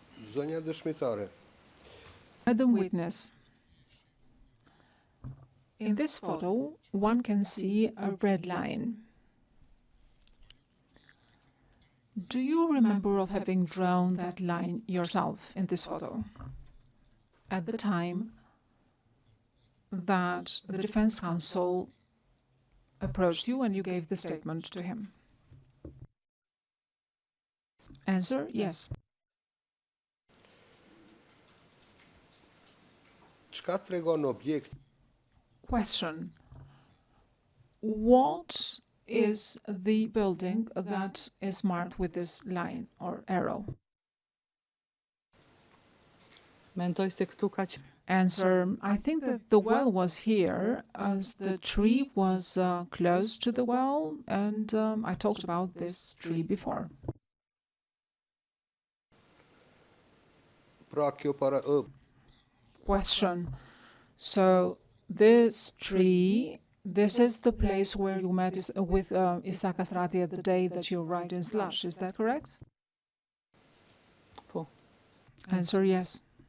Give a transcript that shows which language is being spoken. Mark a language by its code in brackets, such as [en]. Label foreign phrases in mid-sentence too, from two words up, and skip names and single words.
[sq] Zonja dëshmitare, [en] Madam Witness, in this photo, one can see a red line. Do you remember of having drawn that line yourself in this photo? At the time that the defense counsel approached you and you gave the statement to him? Answer, yes. [sq] çka tregon objekt [en] Question. What is the building that is marked with this line or arrow? [sq] Mendoj se këtu ka [en] Answer, I think that the well was here as the tree was close to the well, and I talked about this tree before. [sq] pra kjo [en] Question. So this tree, this is the place where you met with Isa Kastrati at the day that you arrived in Slush, is that correct? Po. Answer, yes.